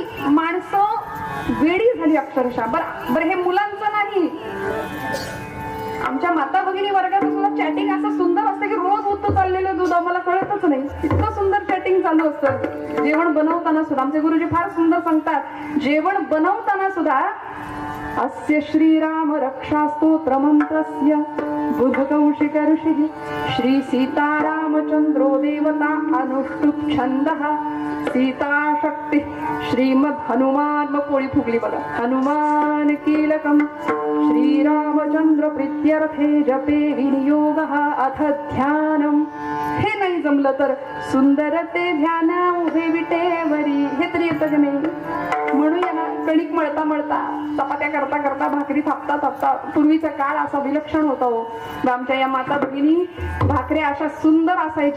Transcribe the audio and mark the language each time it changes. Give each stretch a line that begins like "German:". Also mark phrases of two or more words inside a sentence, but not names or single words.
Marathi: माणसं वेडी झाली अक्षरशः. बरं हे मुलांचं नाही, आमच्या माता भगिनी वर्गात सुद्धा चॅटिंग असं सुंदर असतं की रोज उत्तर चाललेलं दूध आम्हाला कळतच नाही, इतकं सुंदर चॅटिंग चालू असतं. जेवण बनवताना सुद्धा आमचे गुरुजी फार सुंदर सांगतात, जेवण बनवताना सुद्धा
Sanskrit: अस्य श्रीराम रक्षा स्तोत्र मंत्रस्य बुध कौशिक ऋषी श्री सीतारामचंद्रो देवता अनुष्टुप छंदः सीता शक्ती श्रीमद हनुमान.
Marathi: मग पोळी फुगली बघा.
Sanskrit: हनुमान कीलकम श्रीरामचंद्र प्रीत्यर्थे जपे विनियोगः अथ ध्यानम.
Marathi: हे नाही जमलं तर सुंदर ते ध्यान उभे विटेवरी. हे तरी येतं की नाही. म्हणूया ना, कणिक मळता चपात्या करता भाकरी थापता पूर्वीचा काळ असा विलक्षण होता हो. आमच्या या माता भगिनी भाकऱ्या अशा सुंदर असायच्या.